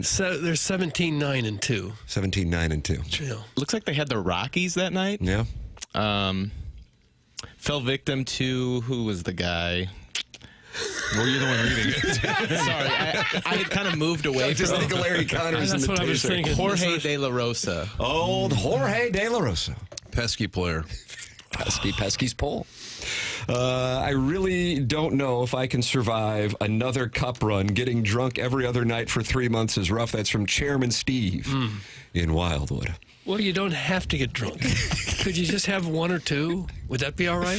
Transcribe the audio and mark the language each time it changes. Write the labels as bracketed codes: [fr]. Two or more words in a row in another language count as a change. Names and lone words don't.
[en] So they're 17-9-2. 17-9-2. Yeah. Looks like they had the Rockies that night. Yeah. Fell victim to, who was the guy? Well, you're the one reading it. Sorry, I had kind of moved away Just from think of Larry Connors That's in the what I was taser. thinking. Jorge De La Rosa. Old Jorge De La Rosa. Pesky player. Pesky's pole. I really don't know if I can survive another cup run. Getting drunk every other night for 3 months is rough. That's from Chairman Steve in Wildwood. Well, you don't have to get drunk. Could you just have 1 or 2? Would that be all right?